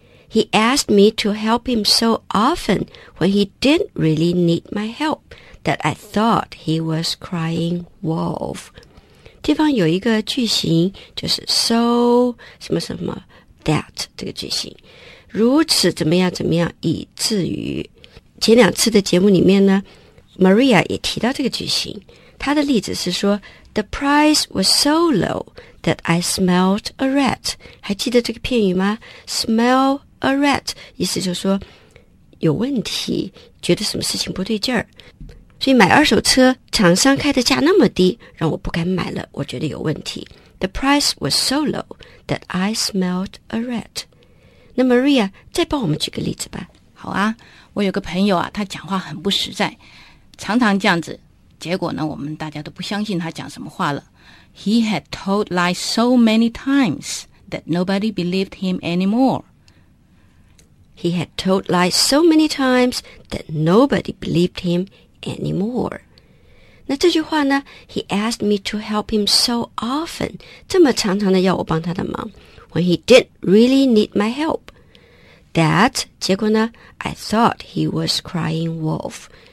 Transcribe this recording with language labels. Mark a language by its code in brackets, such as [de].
[en] He asked me to help him so often when he didn't really need my help that I thought he was crying wolf。 [zh] 对方有一个句型，就是 so 什么什么 that 这个句型，如此怎么样怎么样以至于。前两次的节目里面呢 ，Maria 也提到这个句型，他的例子是说。 [en] The price was so low that I smelled a rat. [zh] 还记得这个片语吗 ? [en] Smell a rat, [zh] 意思就是说有问题，觉得什么事情不对劲儿。所以买二手车厂商开的价那么低，让我不敢买了，我觉得有问题。 [en] The price was so low that I smelled a rat. [zh] 那 Maria, 再帮我们举个例子吧。好啊，我有个朋友啊，他讲话很不实在，常常这样子。结果呢，我们大家都不相信他讲什么话了。 [en] He had told lies so many times that nobody believed him anymore. He had told lies so many times that nobody believed him anymore. [zh] 那这句话呢 ？ [en] He asked me to help him so often. [zh] 这么常常的要我帮他的忙。 [en] When he didn't really need my help. That [zh] 结果呢 [en] ？I thought he was crying wolf.